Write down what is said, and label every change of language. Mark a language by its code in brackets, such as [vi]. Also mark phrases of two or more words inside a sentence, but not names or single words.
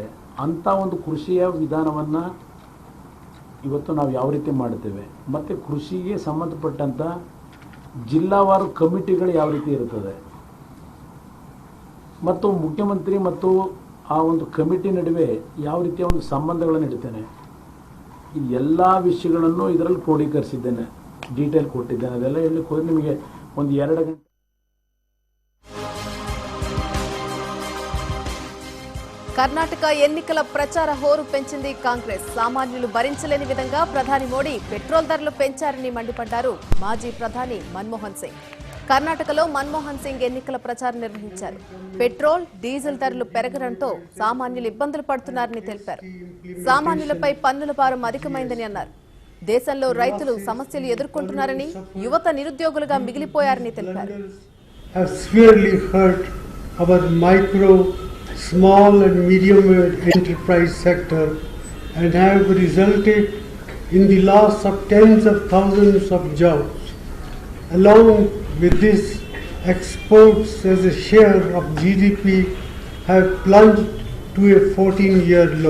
[kn] ಅಂಥ ಒಂದು ಕೃಷಿಯ ವಿಧಾನವನ್ನು ಇವತ್ತು ನಾವು ಯಾವ ರೀತಿ ಮಾಡ್ತೇವೆ, ಮತ್ತು ಕೃಷಿಗೆ ಸಂಬಂಧಪಟ್ಟಂಥ ಜಿಲ್ಲಾವಾರು ಕಮಿಟಿಗಳು ಯಾವ ರೀತಿ ಇರುತ್ತದೆ, ಮತ್ತು ಮುಖ್ಯಮಂತ್ರಿ ಮತ್ತು ಆ ಒಂದು ಕಮಿಟಿ ನಡುವೆ ಯಾವ ರೀತಿಯ ಒಂದು ಸಂಬಂಧಗಳನ್ನು ಇಡ್ತೇನೆ, ಈ ಎಲ್ಲ ವಿಷಯಗಳನ್ನು ಇದರಲ್ಲಿ ಕ್ರೋಢೀಕರಿಸಿದ್ದೇನೆ, ಡೀಟೇಲ್ ಕೊಟ್ಟಿದ್ದೇನೆ. ಅದೆಲ್ಲ ಹೇಳಲಿಕ್ಕೆ ಹೋದರೆ ನಿಮಗೆ ಒಂದು 2 ಗಂಟೆ. [te] కర్ణాటక ఎన్నికల ప్రచార హోరు పెంచింది కాంగ్రెస్. సామాన్యులు భరించలేని విధంగా ప్రధాని మోడీ పెట్రోల్ ధరలు పెంచారని మండిపడ్డారు మాజీ ప్రధాని మన్మోహన్ సింగ్. కర్ణాటకలో మన్మోహన్ సింగ్ ఎన్నికల ప్రచారం నిర్వహించారు. పెట్రోల్, డీజిల్ ధరలు పెరగడంతో సామాన్యులు ఇబ్బందులు పడుతున్నారని తెలిపారు. సామాన్యులపై పన్నుల భారం అధికమైందని అన్నారు. దేశంలో రైతులు సమస్యలు ఎదుర్కొంటున్నారని, యువత నిరుద్యోగులుగా మిగిలిపోయారని తెలిపారు. [en] Small and medium enterprise sector and have resulted in the loss of tens of thousands of jobs. Along with this, exports as a share of GDP have plunged to a 14-year low.